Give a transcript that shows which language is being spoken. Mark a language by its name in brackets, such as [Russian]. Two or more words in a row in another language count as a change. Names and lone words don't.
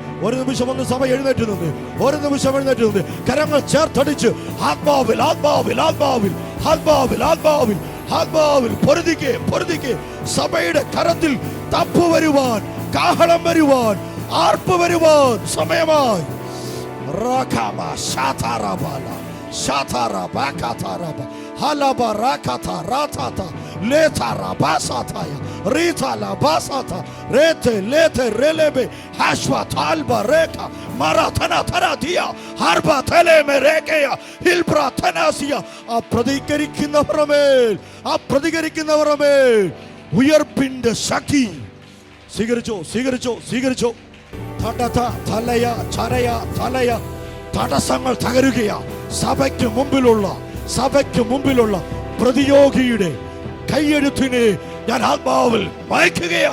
[Malayalam] ഒരു നിമിഷം ഒന്ന് സഭ എഴുന്നേറ്റ് നിന്ന്, ഒരു നിമിഷം എഴുന്നേറ്റ് നിന്ന് കരങ്ങൾ ചേർത്തടിച്ച് ആത്മാവിൽ ആത്മാവിൽ ആത്മാവിൽ ആത്മാവിൽ ആത്മാവിൽ ആത്മാവിൽ പൊരുതിക്കെ പൊരുതിക്കെ. സഭയുടെ കരത്തിൽ തപ്പ് വരുവാൻ, കാഹളം വരുവാൻ, ആർപ്പ് വരുവാൻ സമയമായി. Halaba rakata ratata letara basataya ritala basata rete lete relebe hashwa talba reka maratana taradia harba teleme rekeya hilbra tanasia. ആ പ്രതികരിക്കുന്നവരമേൽ ഉയർപ്പിന്റെ ശക്തി സ്വീകരിച്ചോ, സ്വീകരിച്ചോ, സ്വീകരിച്ചോ. തലയ ചരയ തലയ. തടസ്സങ്ങൾ തകരുകയാ. സഭയ്ക്ക് മുമ്പിലുള്ള പ്രതിയോഗിയുടെ കൈയെഴുത്തിനെ ഞാൻ ആത്മാവിൽ വായിക്കുകയാ.